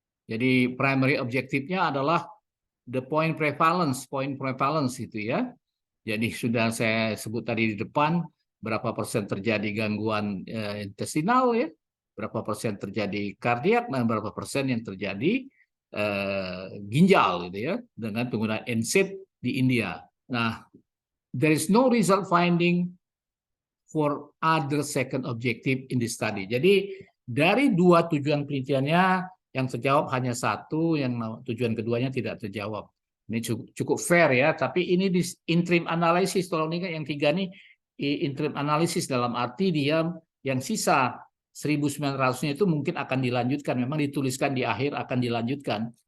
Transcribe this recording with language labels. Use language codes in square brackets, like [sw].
[id] Jadi primary objektifnya adalah [en] the point prevalence [id] itu ya. Jadi sudah saya sebut tadi di depan berapa persen terjadi gangguan intestinal ya, berapa persen terjadi kardiak, dan berapa persen yang terjadi ginjal gitu ya dengan penggunaan NSAID di India. [en] Nah, there is no result finding for other second objective in this study. [id] Jadi dari 2 tujuan penelitiannya yang terjawab hanya 1, yang tujuan keduanya tidak terjawab. Ini cukup fair ya, tapi ini di interim analysis, tolong ingat yang 3 nih interim analysis dalam arti dia yang sisa 1.900-nya itu mungkin akan dilanjutkan, memang dituliskan di akhir akan dilanjutkan.